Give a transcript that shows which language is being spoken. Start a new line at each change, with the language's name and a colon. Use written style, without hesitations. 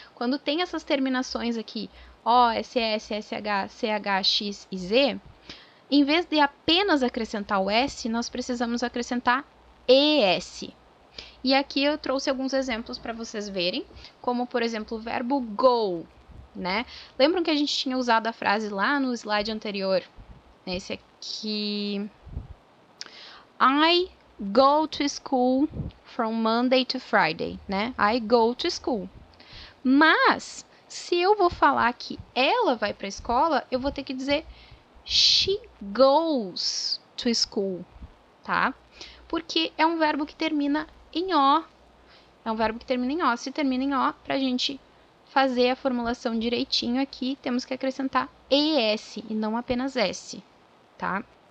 Portuguese: Quando tem essas terminações aqui, O, SS, SH, CH, X e Z, em vez de apenas acrescentar o S, nós precisamos acrescentar ES. E aqui eu trouxe alguns exemplos para vocês verem, como, por exemplo, o verbo go, né? Lembram que a gente tinha usado a frase lá no slide anterior? Esse aqui.
English: I go to school from Monday to Friday, né? I go to school.
Portuguese: Mas, se eu vou falar que ela vai para a escola, eu vou ter que dizer
English: she goes to school,
Portuguese: tá? Porque é um verbo que termina em O. É um verbo que termina em O. Se termina em O, para a gente fazer a formulação direitinho aqui, temos que acrescentar ES e não apenas S, tá?